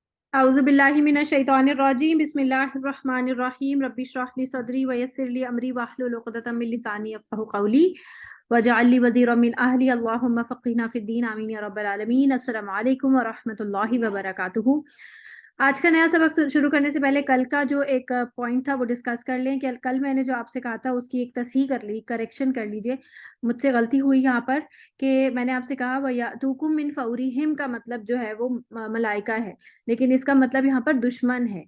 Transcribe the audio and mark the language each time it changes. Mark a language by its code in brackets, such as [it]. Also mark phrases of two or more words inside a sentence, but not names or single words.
[ar] أعوذ بالله من الشيطان الرجيم بسم الله الرحمن الرحيم رب اشرح لي صدري ويسر لي أمري واحلل عقدة من لساني يفقهوا قولي واجعل لي وزيرا من أهلي اللهم فقهنا في الدين آمين يا رب العالمين. السلام عليكم ورحمة الله وبركاته. [hi] आज का नया सबक शुरू करने से पहले कल का जो एक पॉइंट था वो डिस्कस कर लें कि कल मैंने जो आपसे कहा था उसकी एक तस्हीह कर ली, करेक्शन कर लीजिए। मुझसे गलती हुई यहाँ पर कि मैंने आपसे कहा [ar] ويأتوكم من فورهم [hi] का मतलब जो है वो मलाइका है, लेकिन इसका मतलब यहाँ पर दुश्मन है।